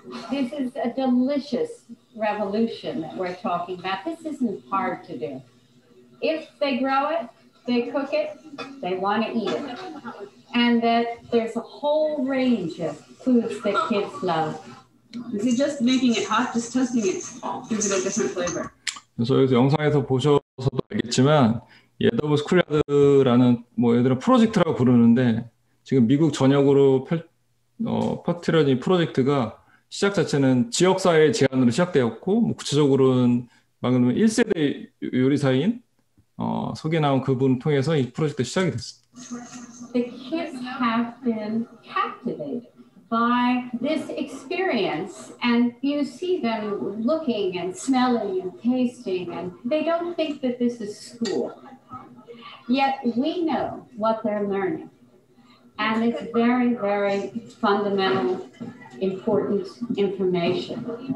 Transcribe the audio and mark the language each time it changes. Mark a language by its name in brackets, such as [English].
[English] This is a delicious revolution that we're talking about. This isn't hard to do. If they grow it, they cook it, they want to eat it. And that there's a whole range of foods that kids love. This is just making it hot, just toasting it gives it a different flavor. [Korean] 그래서 여기서 영상에서 보셔서도 알겠지만 에더블 스쿨야드라는 얘들은 프로젝트라고 부르는데 지금 미국 전역으로 퍼뜨려진 프로젝트가 시작 자체는 지역사회 제안으로 시작되었고 구체적으로는 방금 1세대 요리사인 소개 나온 그분 통해서 이 프로젝트 시작이 됐습니다. [English] The kids have been captivated by this experience, and you see them looking and smelling and tasting, and they don't think that this is school. Yet we know what they're learning, and it's very, very fundamental, important information.